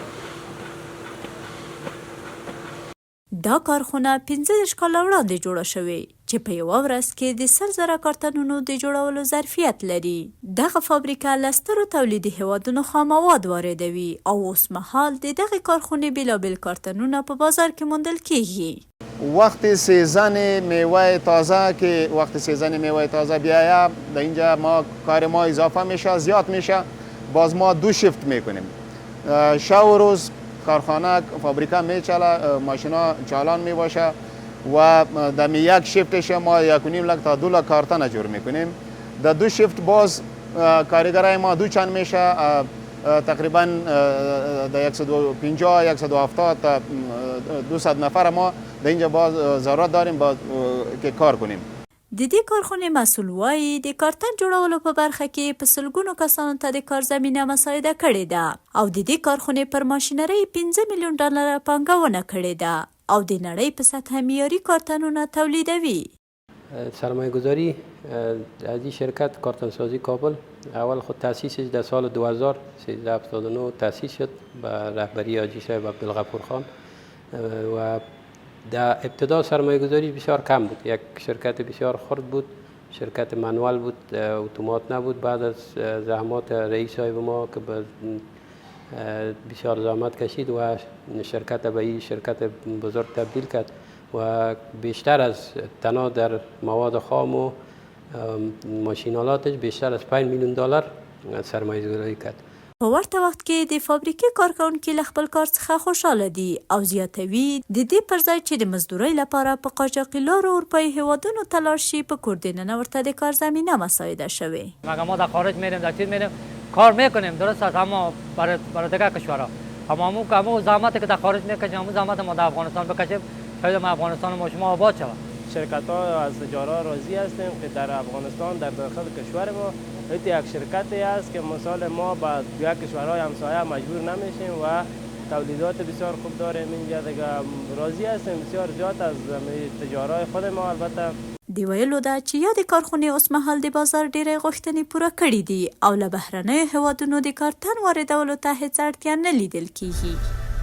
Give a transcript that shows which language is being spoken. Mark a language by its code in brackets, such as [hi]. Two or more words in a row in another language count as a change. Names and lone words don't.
[ps] دا کارخونه 15 کاله وړاندې جوړه شوې چې په یوه ورځ کې د 100,000 کارتنونو د جوړولو ظرفیت لري. دغه فابریکه له سترو تولیدي هیوادونو خامواد واردوي او اوس مهال د دغه کارخونې بیلابیل کارتنونه په بازار کې موندل کیږي. [fa] وقت سیزن میوه تازه که وقت سیزن میوه تازه بیاید در اینجا ما کار ما اضافه میشه، زیاد میشه. باز ما 2 شیفت میکنیم. شب و روز کارخانه فابریکه میچله، ماشینا چالان میباشه و در یک شیفتش ما 1.5 لک تا 2 لک کارتن جور میکنیم. در 2 شیفت باز کارگرای ما 2 چند میشه، تقریبا در 150 170 تا 200 نفر ما در اینجا باز ضرورت داریم که کار کنیم. [ps] د دې کارخونې مسئول وایي د کارتن جوړولو په برخه کې په سلګونو کسانو ته د کار زمینه مساعده کړې ده او د دې کارخونې پر ماشینرۍ 15 میلیون ډالر پانګونه کړې ده او د نړۍ په سطح معیاري کارتنونه تولیدوي. [fa] سرمایه گذاری از این شرکت کارتن سازی کابل اول خود تأسیسش در سال 2013 تأسیس شد به رهبری حاجی صاحب عبدالغفور خان و در ابتدا سرمایه گذاری بسیار کم بود. یک شرکت بسیار خرد بود، شرکت منوال بود، اتومات نبود. بعد از زحمات رئیس صاحب ما که بسیار زحمت کشید و شرکت به این شرکت بزرگ تبدیل کرد و بیشتر از تنها در مواد خام و ماشینالاتش بیشتر از 5 میلیون دلار سرمایه گذاری کرد. [ps] په ورته وخت کې د فابریکې کارکونکي له خپل کار څخه خوشحاله دي او زیاتوي د دې پر ځای چې د مزدورۍ لپاره په قاچاقي لارو اروپایي هیوادونو ته لاړ شي په کور دننه ورته د کار زمینه مساعده شوې. [fa] مگه ما در خارج میریم در چیز میریم کار میکنیم درست است، اما برای دیگر کشورها اما همون زحمتی که در خارج میکشیم همون زحمت ما در افغانستان بکشیم شاید ما افغانستان ما شما آباد شود. شرکت ها از تجارت راضی هستیم که در افغانستان در داخل کشور ما یک شرکتی است که مثال ما با دیگر کشورهای همسایه مجبور نمیشیم و تولیدات بسیار خوب داریم اینجا دیگه راضی هستیم بسیار زیاد از تجارت خود ما. البته [ps] دی ویلو ده چې یا د کارخونې اوس مهال د بازار ډېرې غوښتنې پوره کړي دي او له بهرنیو هیوادونو د کارتن واردولو ته هېڅ اړتیا نه لیدل کیږي.